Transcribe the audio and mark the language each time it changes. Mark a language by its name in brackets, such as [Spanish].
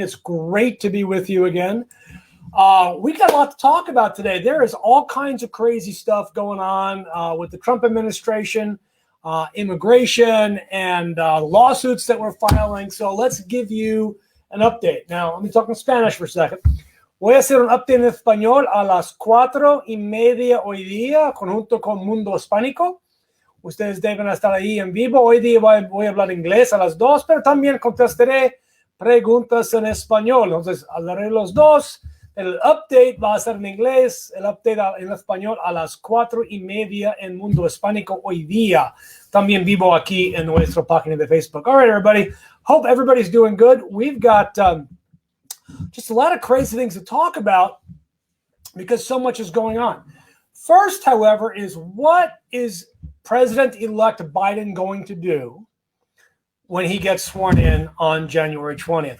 [English] It's great to be with you again. We got a lot to talk about today. There is all kinds of crazy stuff going on with the Trump administration, immigration, and lawsuits that we're filing. So let's give you an update. Now, let me talk in Spanish for a second. [Spanish] Voy a hacer un update en español a las 4:30 hoy día, conjunto con Mundo Hispánico. Ustedes deben estar ahí en vivo. Hoy día voy a hablar inglés a las 2, pero también contestaré preguntas en español. Entonces, hablaré los dos. El update va a ser en inglés, el update en español a las 4:30 en Mundo Hispánico hoy día. También vivo aquí en nuestra página de Facebook. [English] All right, everybody. Hope everybody's doing good. We've got just a lot of crazy things to talk about because so much is going on. First, however, is what is President-elect Biden going to do when he gets sworn in on January 20th?